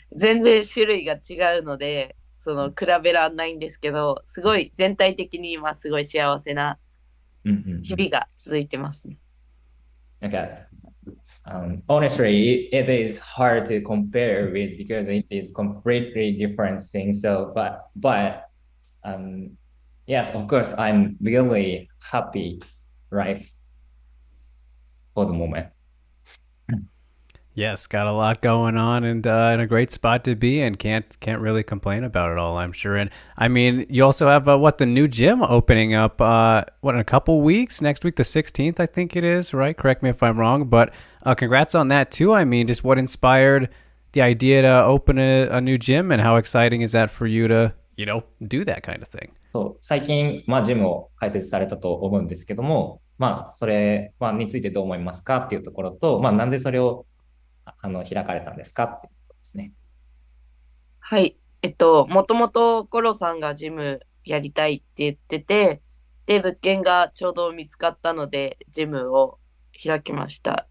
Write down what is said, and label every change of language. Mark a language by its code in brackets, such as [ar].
[ja] 全然種類が違うので、比べらんないんですけど、すごい全体的に今すごい幸せな日々が続いてますね。なんか、 [en] honestly, it is hard to compare with because it is completely different things. So, but yes, of course, I'm really happy life for the moment. Yes, got a lot going on and in a great spot to be in. Can't really complain about it all, I'm sure. And I mean, you also have the new gym opening up in a couple weeks? Next week, the 16th, I think it is, right? Correct me if I'm wrong, but congrats on that too. I mean, just what inspired the idea to open a new gym, and how exciting is that for you to, do that kind of thing? [ja] そう、最近、ジムを開設されたと思うんですけども、それ、についてどう思いますかっていうところと、なんでそれを開かれたんですかっていうところですね。はい。もともとコロさんがジムやりたいって言ってて、で、物件がちょうど見つかったので、ジムを開きました。